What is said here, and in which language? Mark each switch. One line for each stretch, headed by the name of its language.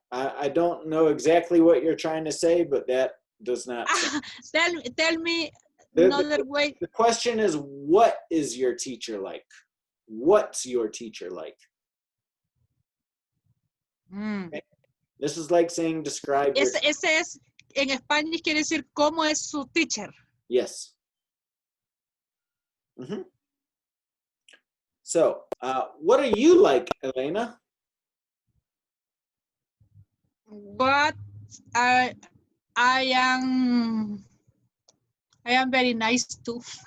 English: I don't know exactly what you're trying to say, but that does not tell me another way. The question is, what is your teacher like? What's your teacher like? Okay. This is like saying describe your
Spanish: Ese es, en Español quiere decir cómo es su teacher.
English: Yes. So, what are you like, Elena? But I am very nice too.